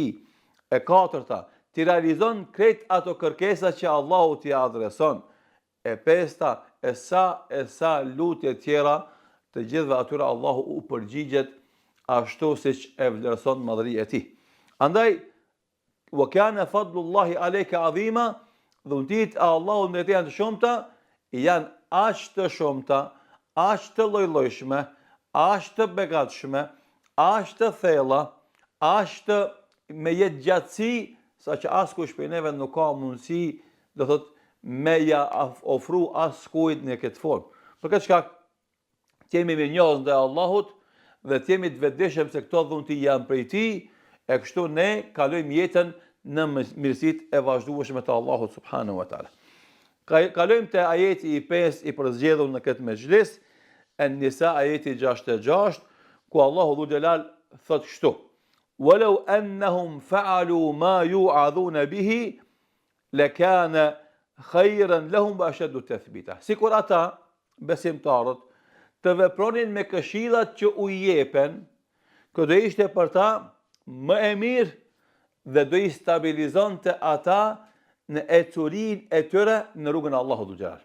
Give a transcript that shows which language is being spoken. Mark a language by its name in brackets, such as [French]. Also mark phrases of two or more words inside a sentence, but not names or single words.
[Albanian] E katërta, ti realizon krejt ato kërkesa që Allahu t'i adreson. E pesta, e sa lutje tjera, të gjithve atyre Allahu u përgjigjet ashtu siç e vlerëson madhëria e tij. Andaj, [Arabic] وكان فضل الله عليك عظيما, [Albanian] dhuntit e Allahut ndaj teje të shumta, janë aq të shumta, aq të lloj-llojshme, aq të begatshme, aq të thella, aq të me jetë gjatësi, saqë askush prej neve nuk ka mundësi, do thot, me ja ofru askujt në këtë formë. Për këtë shkak, jemi me njohës ndaj Allahut dhe jemi të vetëdijshëm se këto dhunti janë prej tij, e kështu ne kalojmë jetën në mirësitë e vazhdueshme të Allahut [Arabic] سبحانه وتعالى. [Albanian] Kalojmë te ajeti i 5 i përzgjedhur në këtë mezhlis, An-Nisa ajeti 66, ku Allahu [Arabic] ذو الجلال [Albanian] thot kështu: [Arabic] "ولو أنهم فعلوا ما يوعظون به لكان خيرا لهم وأشد تثبيتا." [Albanian] Sikur ata besimtarët të vepronin me këshillat që u jepen, kjo do ishte për ta më e mirë dhe do i stabilizonte ata në ecurinë e tyre në rrugën e Allahut [Arabic] ذو الجلال.